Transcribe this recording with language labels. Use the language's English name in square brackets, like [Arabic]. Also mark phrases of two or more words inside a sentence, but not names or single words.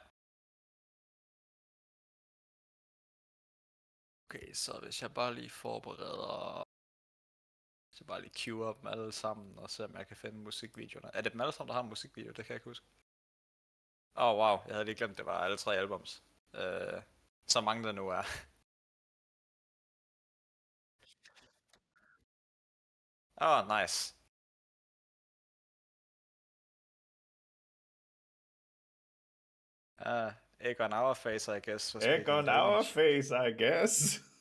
[Danish] Okay, så hvis jeg bare lige forbereder... Hvis jeg bare lige queuer op dem alle sammen, og se om jeg kan finde musikvideoerne. Er det dem alle sammen, der har en musikvideo? Det kan jeg ikke huske. Wow, jeg havde lige glemt, det var alle 3 albums. Så mange der nu er. Nice. [English] Egg on our face, I guess. Egg on our face, I guess.